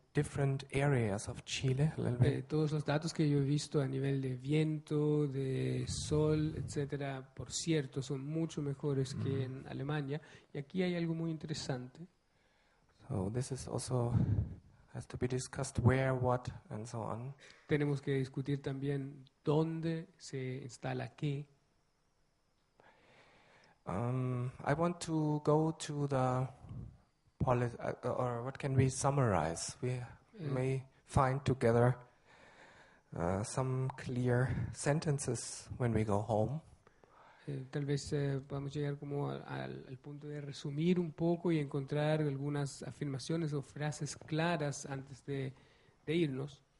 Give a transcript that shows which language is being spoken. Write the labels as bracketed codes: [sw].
[en] different areas of Chile a little bit. [es] Todos los datos que yo he visto a nivel de viento, de sol, etcétera, por cierto, son mucho mejores que en Alemania. Y aquí hay algo muy interesante. [en] So this is also has to be discussed where, what, and so on. [es] Tenemos que discutir también dónde se instala qué. [en] I want to go to the or what can we summarize? We may find together some clear sentences when we go home. [es] Tal vez podamos llegar como al punto de resumir un poco y encontrar algunas afirmaciones o frases claras antes de irnos.